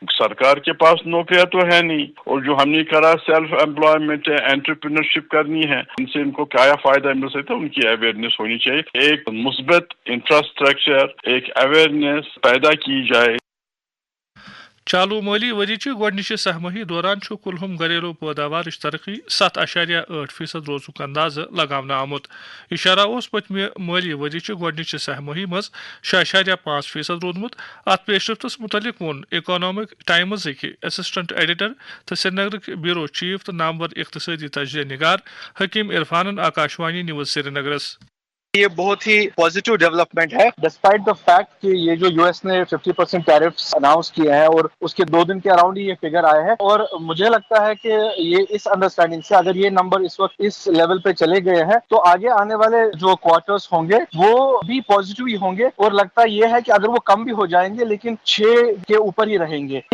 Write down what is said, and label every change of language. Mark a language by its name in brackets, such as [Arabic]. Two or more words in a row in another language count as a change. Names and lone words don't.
[Urdu] سرکار کے پاس نوکریاں تو ہے نہیں, اور جو ہم نے کرا [English] self employment entrepreneurship [Urdu] کرنی ہے, ان سے ان کو کیا فائدہ مل سکتا ہے؟ ان کی اویئرنیس ہونی چاہیے, ایک مثبت انفراسٹرکچر, ایک اویئرنیس پیدا کی جائے. [Kashmiri] چالو مالی ورچہ گۄڈنِچہِ سہ ماہی دوران چھُ کُلہُم گھریلو پٲداوارٕچ ترقی 7.8% روزُک اندازٕ لگاونہٕ آمُت. اشارہ اوس پٔتمہِ مٲلی ؤرِچہِ گۄڈنِچہِ سہ ماہی منٛز 6.5% روٗدمُت. اتھ پیش رفتس متعلق ووٚن اِکانامک ٹایمزٕکۍ اسسٹنٹ ایڈیٹر تہٕ سرینگرٕکۍ بیوٗرو چیف تہٕ نامور اقتصٲدی تجزیہ نگار حکیم عرفانن آکاشوانی نیوز سرینگرس. [Urdu] یہ بہت ہی [English] positive development [Urdu] ہے [English] despite the fact [Urdu] کہ یہ جو US نے 50% ٹیرفس اناؤنس کیے ہیں اور اس کے 2 دن کے اراؤنڈ ہی یہ فگر آئے ہیں, اور مجھے لگتا ہے کہ یہ اس انڈرسٹینڈنگ سے اگر یہ نمبر اس وقت اس لیول پہ چلے گئے ہیں تو آگے آنے والے جو کوارٹرز ہوں گے وہ بھی پازیٹیو ہی ہوں گے, اور لگتا یہ ہے کہ اگر وہ کم بھی ہو جائیں گے لیکن 6 کے اوپر ہی رہیں گے.